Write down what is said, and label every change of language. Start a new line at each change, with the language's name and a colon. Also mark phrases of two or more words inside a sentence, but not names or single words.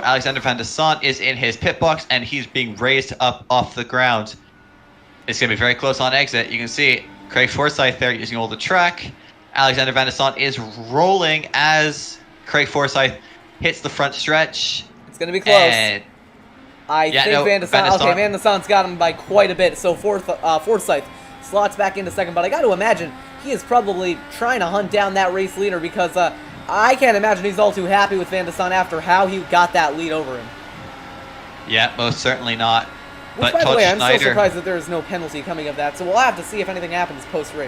English: Alexander Van de Sant is in his pit box, and he's being raised up off the ground. It's going to be very close on exit. You can see Craig Forsythe there using all the track. Alexander Van de Sant is rolling as Craig Forsythe hits the front stretch. It's going to be close. Van de Sant. Okay, Van de Sant's got him by quite a bit. So Forsythe slots back into second, but I got to imagine he is probably trying to hunt down that race leader because I can't imagine he's all too happy with Van de Sant after how he got that lead over him. Yeah, most certainly not. Which, by the way, I'm so surprised that there is no penalty coming of that, so we'll have to see if anything happens post-race.